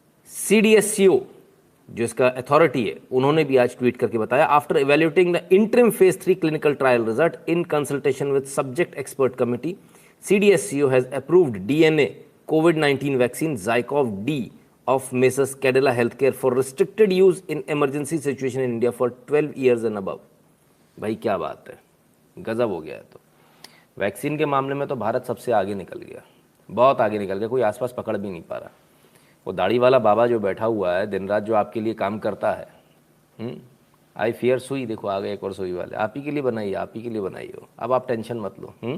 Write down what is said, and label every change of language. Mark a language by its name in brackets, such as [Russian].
[English] CDSCO [Hindi] जो इसका authority है, उन्होंने भी आज ट्वीट करके बताया, [English] After evaluating the interim phase 3 clinical trial result in consultation with subject expert committee, CDSCO has approved DNA covid vaccine ज़ाइकोव D of Messrs. Cadila Healthcare for restricted use in emergency situation in India for 12 years and above। [Hindi] भाई क्या बात है, गजब हो गया है। तो vaccine के मामले में तो भारत सबसे आगे निकल गया, बहुत आगे निकल गया, कोई आसपास पकड़ भी नहीं पा रहा। वो दाढ़ी वाला बाबा जो बैठा हुआ है दिन रात, जो आपके लिए काम करता है, [English] I fear [Hindi] सुई, देखो आ गए एक और सुई वाले, आप ही के लिए बनाइए, आप ही के लिए बनाइए हो, अब आप टेंशन मत लो।